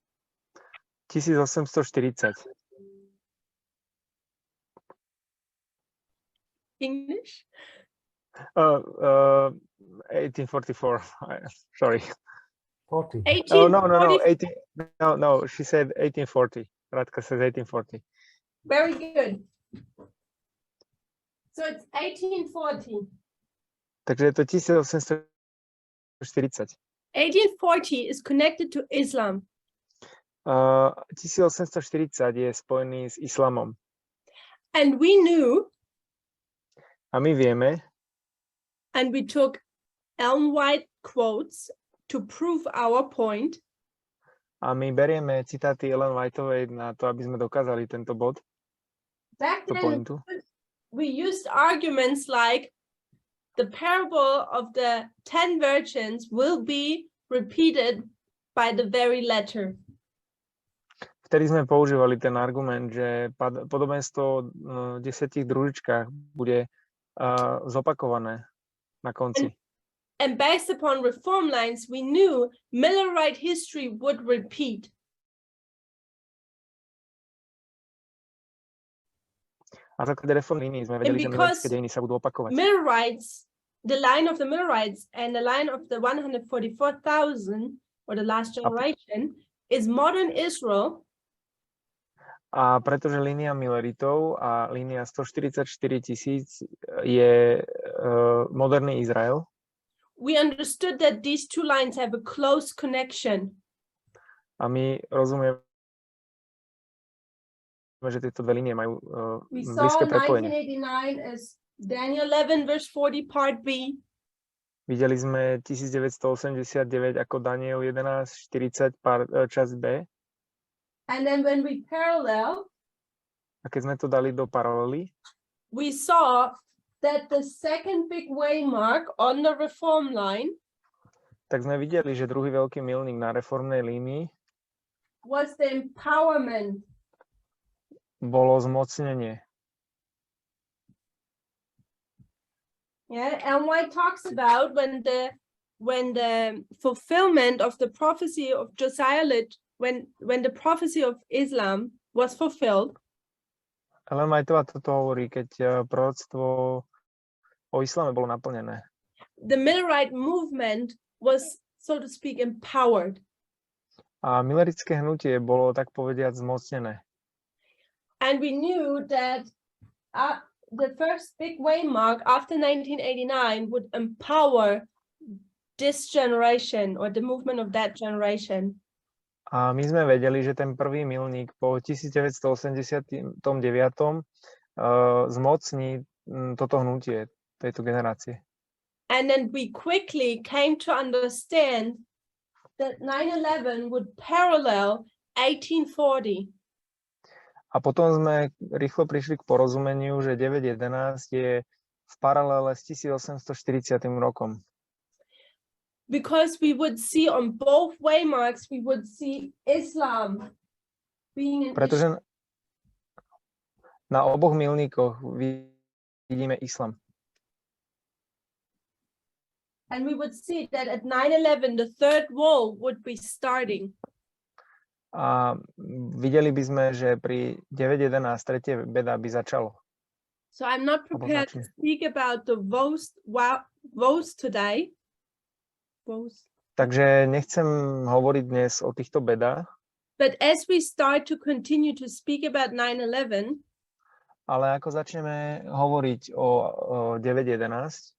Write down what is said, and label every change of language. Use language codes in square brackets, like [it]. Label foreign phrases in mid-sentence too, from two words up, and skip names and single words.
[en] 1840. English? 1844. Sorry. 40. 1840. Oh, no. She said 1840. Radka says 1840. Very good. So it's 1840. [sk] Takže je to 1840. [en] 1840 is connected to Islam. [sk] 1840 je spojený s islamom. [en] And we knew, [sk] A my vieme, [en] and we took Ellen White quotes to prove our point, [sk] a my berieme citáty Ellen Whiteovej na to, aby sme dokázali tento bod, [en] back [sk] tú [en] then [sk] pointu. [en] we used arguments like the parable of the 10 virgins will be repeated by the very letter. [sk] Vtedy sme používali ten argument, že podobenstvo v 10 družičkách bude zopakované na konci. [en] And based upon reform lines, we knew Millerite history would repeat. [sk] A v základe reformnej línii sme vedeli, že millerické dejiny sa budú opakovať. [en] Millerites, the line of the Millerites and the line of the 144,000, or the last generation, is modern Israel. [sk] A pretože línia Milleritov a línia 144 000 je moderný Izrael, [en] We understood that these two lines have a close connection. [sk] a my rozumieme, že tieto dve línie majú [en] We saw [sk] blízke prepojenie. [en] 1989 as Daniel 11 verse 40 part B. [sk] Videli sme 1989 ako Daniel 11:40 časť B. [en] And then when we parallel, [sk] A keď sme to dali do paralely, [en] we saw that the second big waymark on the reform line [sk] tak sme videli, že druhý veľký milník na reformnej línii [en] was the empowerment. [sk] bolo zmocnenie. [en] Yeah, and what talks about when the fulfillment of the prophecy of Josiah when the prophecy of Islam was fulfilled, [sk] Ellen Whiteová toto hovorí, keď proroctvo o islame bolo naplnené. [en] the Millerite movement was, so to speak, empowered. [sk] A milerické hnutie bolo, tak povediať, zmocnené. [en] And we knew that the first big waymark after 1989 would empower this generation or the movement of that generation. [sk] A my sme vedeli, že ten prvý milník po 1989 zmocní toto hnutie tejto generácie. [en] And then we quickly came to understand that 9/11 would parallel 1840. [sk] A potom sme rýchlo prišli k porozumeniu, že 9.11 je v paralele s 1840 rokom. [en] Because we would see on both waymarks, we would see Islam being an [sk] Pretože na oboch milníkoch vidíme islam. [en] and we would see that at 9/11 the third wall would be starting. [sk] A videli by sme, že pri 9.11 tretie beda by začalo. [en] So I'm not prepared to speak about the woes today. Woes. [sk] Takže nechcem hovoriť dnes o týchto bedách, [en] But as we start to continue to speak about 9/11, [sk] ale ako začneme hovoriť o 9.11,